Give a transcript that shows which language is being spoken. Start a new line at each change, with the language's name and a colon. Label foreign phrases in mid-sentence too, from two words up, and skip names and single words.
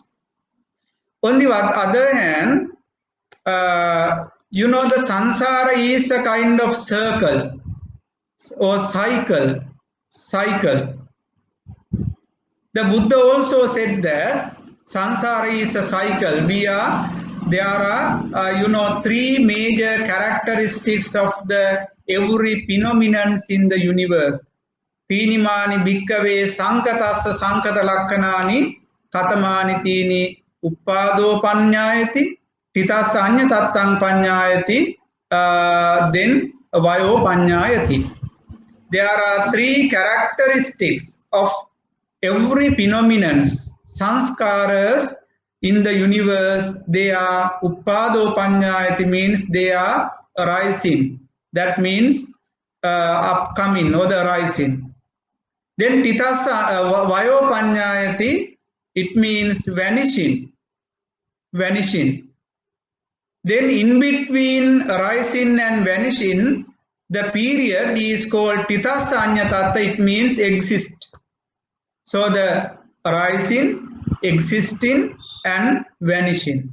English: On the other hand, the sansara is a kind of circle or cycle. The Buddha also said that sansara is a cycle. There are three major characteristics of every phenomenon in the universe.
Pali: Tinimani bhikkave sankatassa sankata lakkanani katamani tini uppado panyayati titassa anya tattang panyayati then vayo panyayati.
English: There are three characteristics of every phenomenon, sanskaras in the universe. They are
Pali: uppado panyayati,
English: means they are arising. That means upcoming or the rising.
Pali: Then titasa vayo panyayati,
English: it means vanishing. Then in between rising and vanishing, the period is called
Pali: titasa anyatatta,
English: it means exist. So the rising, existing and vanishing.